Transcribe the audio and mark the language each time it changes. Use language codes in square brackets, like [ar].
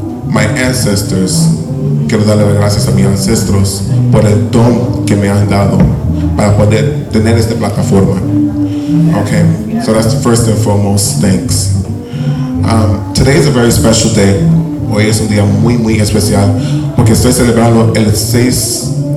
[en] My ancestors, [es] quiero darle gracias a mis ancestros por el don que me han dado para poder tener esta plataforma. [en] Okay, so that's the first and foremost thanks. Today is a very special day. [es] Hoy es un día muy, muy especial porque estoy celebrando el 6